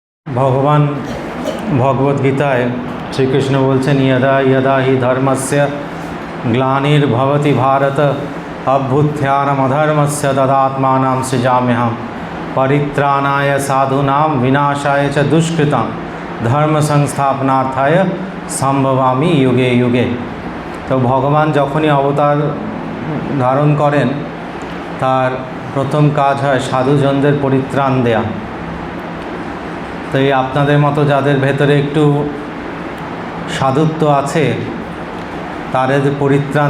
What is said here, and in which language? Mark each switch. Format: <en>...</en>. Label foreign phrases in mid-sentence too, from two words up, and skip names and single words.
<bn>ভগবান ভগবদ্গীতায় শ্রীকৃষ্ণ বলছেন</bn> <sa>यदा यदा हि धर्मस्य ग्लानिर्भवति भारत अभ्युत्थानमधर्मस्य तदात्मानं सृजाम्यहम् परित्राणाय साधूनां विनाशाय च दुष्कृतां धर्म संस्थापनार्थाय সম্ভবামি युगे युगे।</sa> <bn>তো ভগবান যখনই অবতার ধারণ করেন তার প্রথম কাজ হয় সাধুজনদের পরিত্রাণ দেয়া। তো এই আপনাদের মতো যাদের ভেতরে একটু সাধুত্ব আছে তাদের পরিত্রাণ</bn>